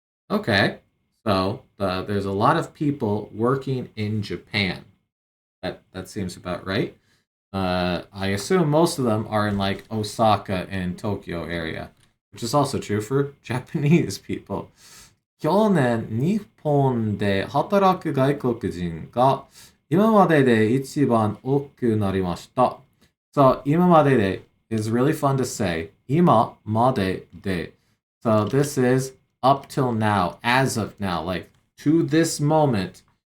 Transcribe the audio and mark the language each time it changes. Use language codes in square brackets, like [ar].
[en] Okay, so there's a lot of people working in Japan. That seems about right. I assume most of them are in like Osaka and Tokyo area, which is also true for Japanese people. [ja] 去年、日本で働く外国人が今までで一番多くなりました。 [en] So, 今までで is really fun to say. [ja] 今までで. [en] So, this is up till now, as of now, like to this moment.